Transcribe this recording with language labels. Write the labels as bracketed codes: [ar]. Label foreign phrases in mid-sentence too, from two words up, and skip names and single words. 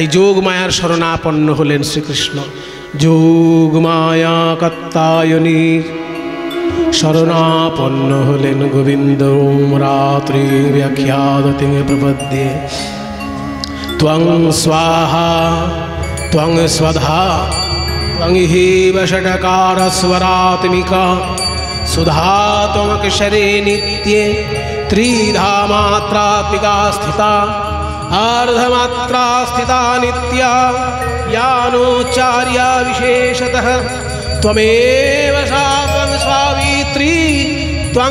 [bn] তাই যোগ মায়ার শরণাপন্ন হলেন শ্রীকৃষ্ণ। যোগ মায়া কাত্তায়নী শরণাপন্ন হলেন গোবিন্দ। [sa] রাত্রি ব্যাখ্যাদতি প্রপদ্যে ত্বং স্বাহা ত্বং স্বধা ত্বং হেব ষটকার স্বরাত্মিকা सुधा त्वमक्षरे नित्ये त्रिधा मात्रात्मिका स्थिता अर्धमात्रा स्थिता नित्या यानोच्चार्या विशेषतः त्वमेव सा त्वं सावित्री त्वं